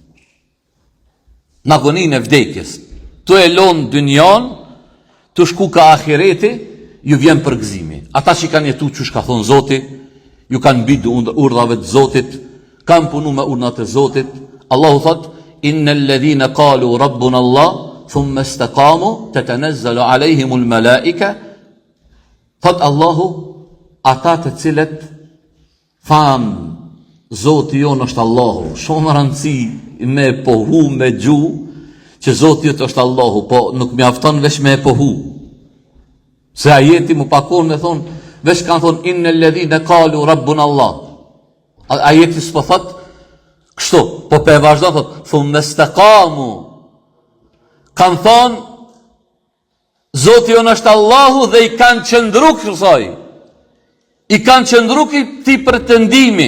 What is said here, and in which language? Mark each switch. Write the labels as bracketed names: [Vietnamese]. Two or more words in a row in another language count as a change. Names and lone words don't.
[Albanian] Në agonin e vdekjes. Tu e lonë dynjan, tu shku ka ahireti, ju vjen përgëzimi. Ata që kanë jetu që shka thonë Zoti, ju kanë bidu urdhave të Zotit, kanë punu me urdhat e Zotit. Allahu thot, [Arabic] إن الذين قالوا ربنا الله ثم استقاموا تتنزل عليهم الملائكة. [Albanian] Thot Allahu, ata të cilët thanë, Zoti jonë është Allahu, shumë rëndësi me pohu, me gju, që Zoti jotë është Allahu, po nuk mjafton vesh me pohu. Se ajeti mu pakon me thonë, vesh kanë thonë, [Arabic] إن الذين قالوا ربنا الله. [Albanian] Ajeti s'po thot, kështu, po pe vazhdo thot, [Arabic] ثم استقاموا. [Albanian] Kanë thonë, Zoti jonë është Allahu dhe i kanë qëndru kësaj. I kanë qëndru këti pretendimi.